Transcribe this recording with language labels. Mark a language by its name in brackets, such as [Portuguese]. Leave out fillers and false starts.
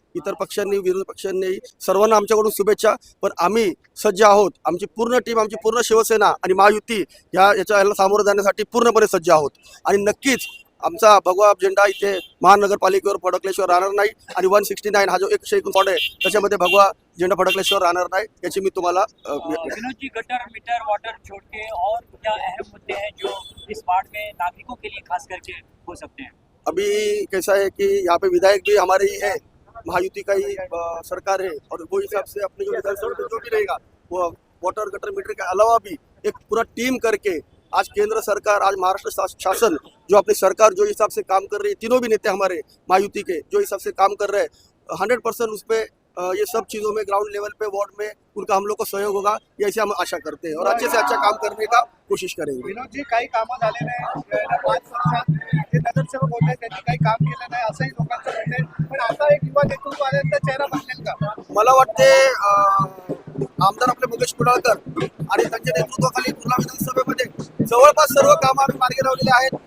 [Marathi] इतर पक्षांनी, विरोधी पक्षांनी, सर्वांना आमच्याकडून शुभेच्छा. पण आम्ही सज्ज आहोत, आमची पूर्ण टीम, आमची पूर्ण शिवसेना आणि महायुती याला सामोरं जाण्यासाठी पूर्णपणे सज्ज आहोत. आणि नक्कीच आमचा भगवा झेंडा इथे महानगरपालिकेवर फडकल्याशिवाय राहणार नाही आणि 169 हा जो 119 कोड आहे त्याच्यामध्ये भगवा झेंडा फडकल्याशिवाय राहणार नाही याची मी तुम्हाला [Hindi] Vinod ji, gutter metre water छोड़ के और क्या अहम मुद्दे हैं जो इस वार्ड में नागरिकों के लिए खास करके हो सकते हैं? अभी कैसा है कि यहाँ पे विधायक भी हमारे ही है, महायुति का ही सरकार है और वो हिसाब से अपने जो विधानसभा में जो भी रहेगा वो वाटर गटर मीटर के अलावा भी एक पूरा टीम करके आज केंद्र सरकार, आज महाराष्ट्र शासन जो अपनी सरकार जो हिसाब से काम कर रही है, तीनों भी नेता हमारे महायुति के जो हिसाब से काम कर रहे हैं 100% उस पर ये सब चीज़ों में ग्राउंड लेवल पे वार्ड में उनका हम लोग को सहयोग होगा, ये ऐसे हम आशा करते हैं और अच्छे से अच्छा काम करने का कोशिश करेंगे. [Marathi] विनोद जी, काही कामं झाले नाही, 5 वर्षात जे नगरसेवक होते त्यांनी काही काम केलं नाही असंही लोकांचं म्हणणं आहे. पण आता एक युवा नेतृत्व आल्यानंतर चेहरा बदलेल का? मला वाटते आमदार आपले मंगेश कुडाळकर आणि त्यांच्या नेतृत्वाखाली पूर्ण विधानसभेमध्ये जवळपास सर्व कामं आम्ही मार्गी लावलेले आहेत.